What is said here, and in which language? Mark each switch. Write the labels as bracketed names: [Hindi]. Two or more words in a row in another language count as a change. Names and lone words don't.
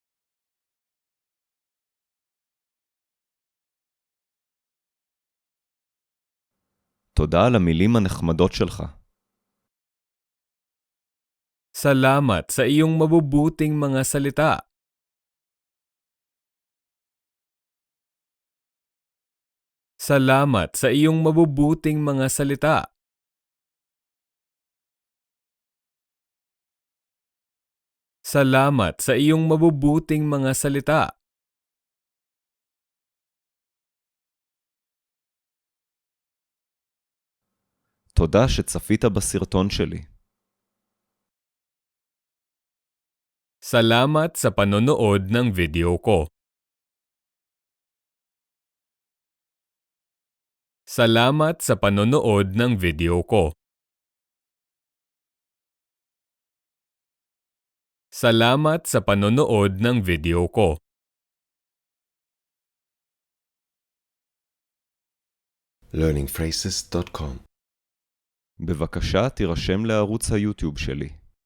[Hebrew] תודה על המילים הנחמדות שלך. [Filipino] Salamat sa iyong mabubuting mga salita. Salamat sa iyong mabubuting mga salita. Salamat sa iyong mabubuting mga salita. [Hebrew] תודה שצפית בסרטון שלי. [Filipino] Salamat sa panonood ng video ko. Salamat sa panonood ng video ko. Salamat sa panonood ng video ko. learningphrases.com [Hebrew] בבקשה תירשם לערוץ היוטיוב שלי.